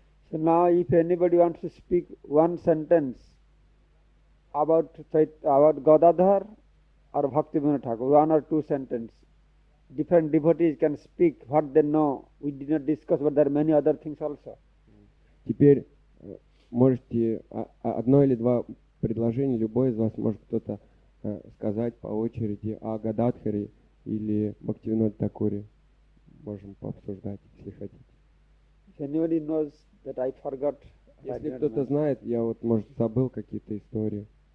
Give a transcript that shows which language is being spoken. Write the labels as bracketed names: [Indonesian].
[English] So now if anybody wants to speak one sentence about Gadadhar or Bhaktivinoda Thakur, one or two sentences. Different devotees can speak what they know. We did not discuss, but there are many other things also. [Russian] Теперь можете одно или два предложения, любой из вас может кто-то сказать по очереди о Гададхаре или Бхактивинода Такуре. Можем пообсуждать, если хотите. [English] If anybody knows that I forgot, I [Russian] Если [English] did not [Russian] кто-то [English] mention. [Russian] знает, я вот, может, забыл какие-то истории.